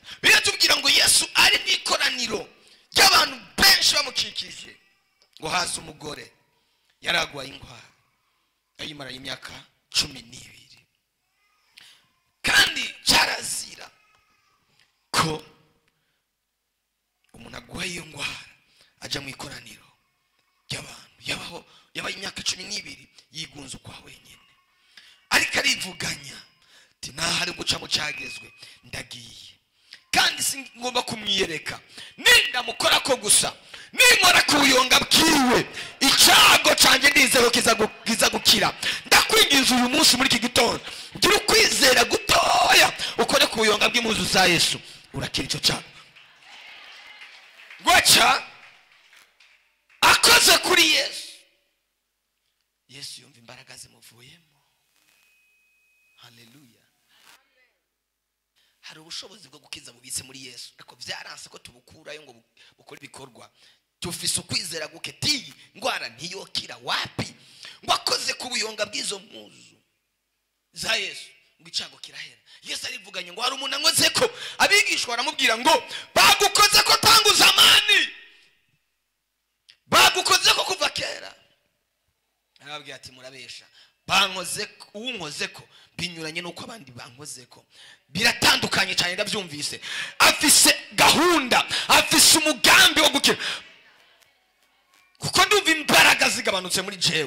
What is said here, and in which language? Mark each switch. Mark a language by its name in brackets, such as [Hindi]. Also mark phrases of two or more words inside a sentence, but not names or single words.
[Rundi] Biratubwira ngo Yesu ari mu ikoraniro ry'abantu benshi bamukikije, ngo haza umugore yaragwaye ingwara ayimara imyaka 12, kandi cyarazira ko umuntu agwaye iyo ngwara aja mu ikoraniro ry'abantu yabaye imyaka 12 yigunze kwa wenyine, ariko arivuganya ati nahari guca mu cyagezwe ndagiye kandi singomba kumwiyereka nindamukora ko gusa ninkora kubuyonga bwiwe icyago cyanjye ndizero kiza gukira. Ndakwinginze uyu munsi muri iki gitondo gira ukwizera gutoya ukore kubuyonga bw'impuzu za Yesu urakira icyo cyago. Gwacha akoze kuri Yesu, Yesu yumva imbaraga zimuvuyemo. Haleluya. Hari ubushobozi bwo gukiza bubitse muri Yesu, ariko byaranse ko tubukurayo ngo bukore ibikorwa. Tufise ukwizera guketi ngwara ntiyokira wapi ngo akoze kubuyonga bw'izo mpuzu za Yesu ngo icago kirahera. Yesu arivuganye ngo hari umuntu ankoze ko abigishwa baramubwira ngo bagukoze ko [Swahili] tangu zamani, [Rundi] bagukoze ko kuva kera. Arababwira ati murabesha, bankoze unkoze ko binyuranye nuko abandi bankoze ko, biratandukanye cyane. Ndabyumvise afise gahunda, afise umugambi wo gukira, kuko ndumva imbaraga zigabanutse muri jewe.